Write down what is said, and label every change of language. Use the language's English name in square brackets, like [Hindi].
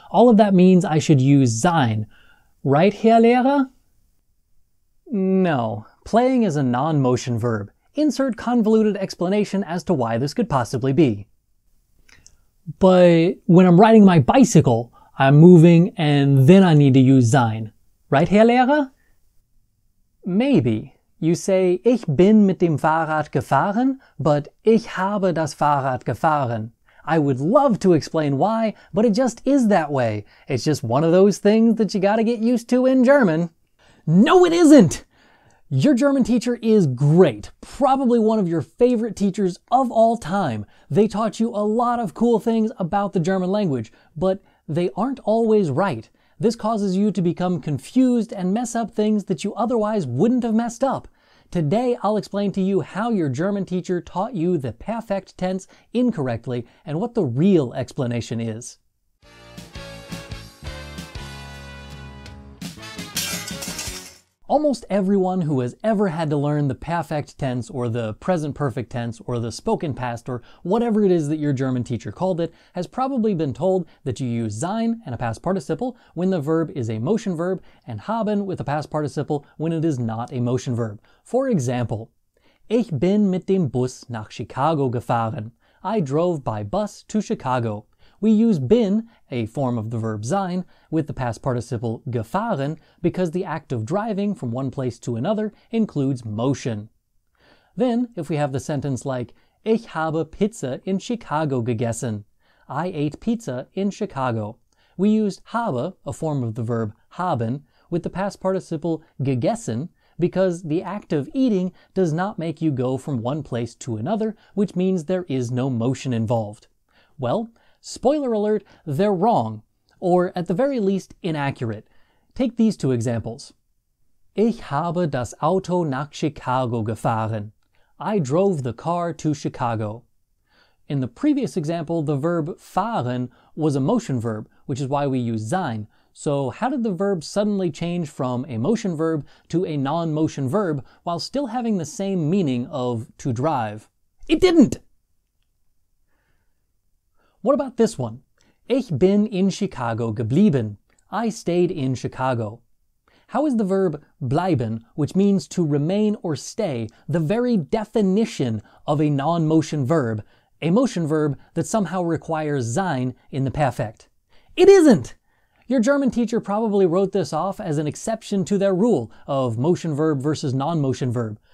[English] All of that means I should use sein. Right, Herr Lehrer? No. Playing is a non-motion verb. Insert convoluted explanation as to why this could possibly be. But when I'm riding my bicycle, I'm moving and then I need to use sein. Right, Herr Lehrer? Maybe. You say, [German] ich bin mit dem Fahrrad gefahren, but ich habe das Fahrrad gefahren. [English] I would love to explain why, but it just is that way. It's just one of those things that you gotta get used to in German. No, it isn't! Your German teacher is great, probably one of your favorite teachers of all time. They taught you a lot of cool things about the German language, but they aren't always right. This causes you to become confused and mess up things that you otherwise wouldn't have messed up. Today, I'll explain to you how your German teacher taught you the perfect tense incorrectly and what the real explanation is. Almost everyone who has ever had to learn the perfect tense or the present perfect tense or the spoken past or whatever it is that your German teacher called it has probably been told that you use sein and a past participle when the verb is a motion verb and haben with a past participle when it is not a motion verb. For example, [German] ich bin mit dem Bus nach Chicago gefahren. [English] I drove by bus to Chicago. We use bin, a form of the verb sein, with the past participle gefahren because the act of driving from one place to another includes motion. Then, if we have the sentence like, [German] ich habe Pizza in Chicago gegessen. [English] I ate pizza in Chicago. We used habe, a form of the verb haben, with the past participle gegessen because the act of eating does not make you go from one place to another, which means there is no motion involved. Well, spoiler alert, they're wrong, or at the very least inaccurate. Take these two examples. [German] Ich habe das Auto nach Chicago gefahren. [English] I drove the car to Chicago. In the previous example, the verb fahren was a motion verb, which is why we use sein. So how did the verb suddenly change from a motion verb to a non-motion verb while still having the same meaning of to drive? It didn't! What about this one? [German] Ich bin in Chicago geblieben. [English] I stayed in Chicago. How is the verb bleiben, which means to remain or stay, the very definition of a non-motion verb, a motion verb that somehow requires sein in the perfect? It isn't! Your German teacher probably wrote this off as an exception to their rule of motion verb versus non-motion verb.